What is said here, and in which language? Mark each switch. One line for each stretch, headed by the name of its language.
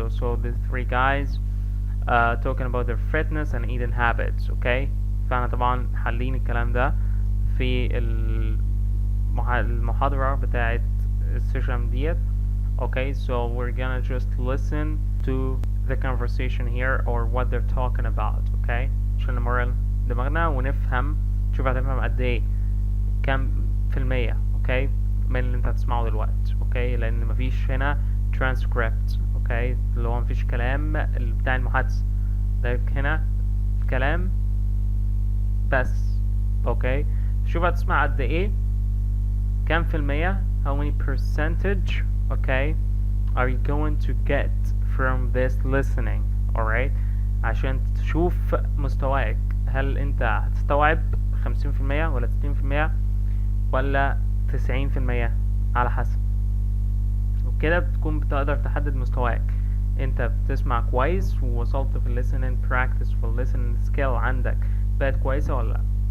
English: So the 3 guys talking about their fitness and eating habits.
Arabic: Okay, فاحنا طبعا حالين الكلام ده في المحاضرة بتاعت السيشن ديت.
English: Okay, so we're gonna just listen to the conversation here or what they're talking about.
Arabic: Okay, عشان نمرن دماغنا ونفهم. شوف هتفهم قد ايه كم في المية. Okay, من اللي انت هتسمعه دلوقتي. Okay, لان مفيش هنا transcript. Okay, اللي هو مفيش كلام بتاع المحادثة ده هنا كلام بس.
English: Okay,
Arabic: شوف هتسمع قد ايه كم في المية,
English: how many percentage, okay, are you going to get from this listening.
Arabic: Alright, عشان تشوف مستواك, هل انت هتستوعب 50% ولا 60% ولا 90%, على حسب. وكده بتكون بتقدر تحدد مستواك. انت بتسمع كويس ووصلت في listening practice في listening skill عندك بقت كويسة ولا لا.